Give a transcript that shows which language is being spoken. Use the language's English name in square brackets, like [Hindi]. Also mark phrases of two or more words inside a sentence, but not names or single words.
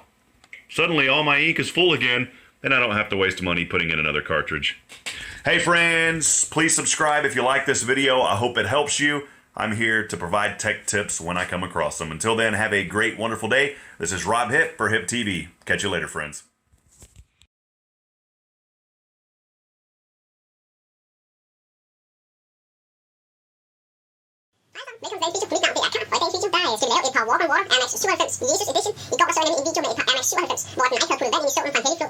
[English] Suddenly all my ink is full again, and I don't have to waste money putting in another cartridge. Hey, friends, please subscribe if you like this video. I hope it helps you. I'm here to provide tech tips when I come across them. Until then, have a great, wonderful day. This is Rob Hip for Hip TV. Catch you later, friends. [Danish] Velkommen til dagens video. Mit navn er Karl, og i dagens video der skal vi lave et par [English] walk on water [Danish] Air Max 97 Jesus Edition. I går så jeg nemlig en video med et par Air Max 97, hvor den ikke havde puttet vand ind i solen fra en helligflod.